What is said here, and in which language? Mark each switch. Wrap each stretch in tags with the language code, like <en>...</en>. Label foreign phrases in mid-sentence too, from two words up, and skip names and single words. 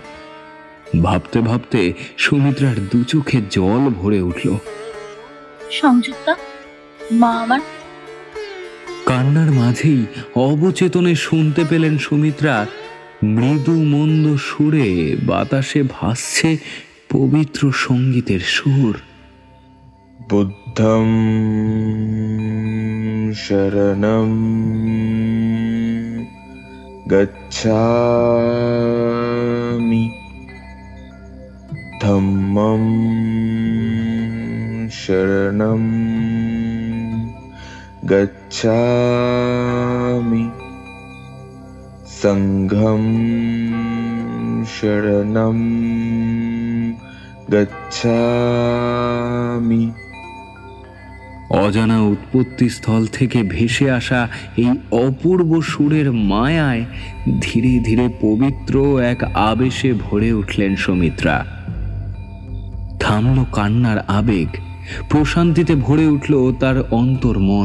<bn>ভাবতে ভাবতে সুমিত্রার দু চোখে জল ভরে উঠল। সংযুক্তা, মা আমার। কান্নার মাঝেই অবচেতনে শুনতে পেলেন সুমিত্রা মৃদু মন্দ সুরে বাতাসে ভাসছে পবিত্র সঙ্গীতের সুর।</bn> <pi>বুদ্ধং শরণং গচ্ছামি, ধম্মং শরণং গচ্ছামি, সংঘং শরণং গচ্ছামি।</pi> <bn>অজানা উৎপত্তি স্থল থেকে ভেসে আসা এই অপূর্ব সুরের মায়ায় ধীরে ধীরে পবিত্র এক আবেশে ভরে উঠলেন সুমিত্রা। থামল কান্নার আবেগ, প্রশান্তিতে ভরে উঠল তার অন্তর মন।</bn>